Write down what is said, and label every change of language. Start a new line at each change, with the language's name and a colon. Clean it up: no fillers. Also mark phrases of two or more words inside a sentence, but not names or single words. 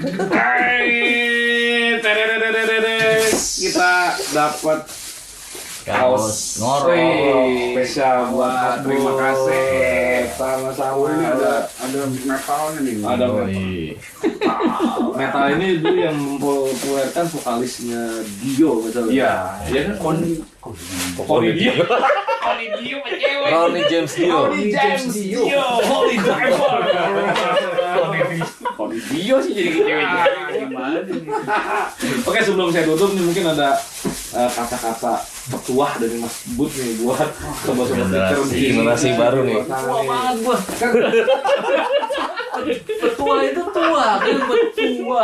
Indonesian: Kita dapat kaos ngorok. spesial buat terima kasih. Sama-sama. Ada metalnya nih. Ada metal ini dulu yang mempopulerkan vokalisnya Dio misalnya. Iya. Iya kan? Koni Dio. Koni Dio cewek. Ronnie James Dio. Ronnie James Dio. Holy Diver. Koni Dio sih jadi cewek. Gimana nih? Oke, sebelum saya tutup nih mungkin ada kata-kata petuah dari Mas Bud nih buat sobat-sobat Generasi baru nih. Tua banget gua. Petua itu tua, kan petua.